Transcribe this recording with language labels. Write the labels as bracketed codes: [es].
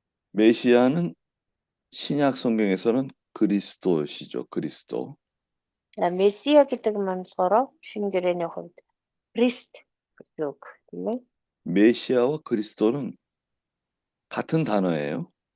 [ko] 메시아는 신약 성경에서는 그리스도시죠. 그리스도. [mn] Месия гэдэг маань болохоор шинэ гэрээний хувьд Христ гэдэг үг тийм ээ. [ko] 메시아와 그리스도는 같은 단어예요.